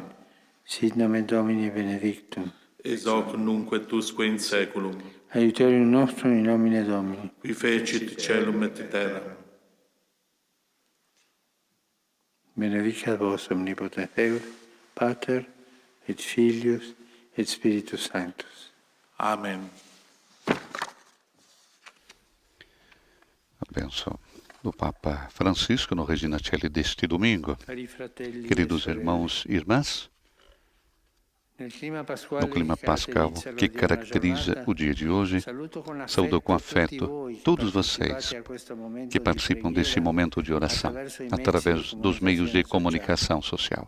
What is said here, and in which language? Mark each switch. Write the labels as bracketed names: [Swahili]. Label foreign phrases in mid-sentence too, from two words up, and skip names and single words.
[Latin] Sit nomen Domini benedictum. Ex hoc nunc et usque in saeculum. Aiuterium nostrum in nomine Domini. Qui fecit caelum et terram. Benedicat vos omnipotens Deus, Pater, et Filius, et Spiritus Sanctus. Amen. [Portuguese] A bênção do Papa Francisco no Regina Coeli deste domingo. Queridos irmãos e irmãs, no clima pascal que caracteriza o dia de hoje, saúdo com afeto todos vocês que participam deste momento de oração através dos meios de comunicação social.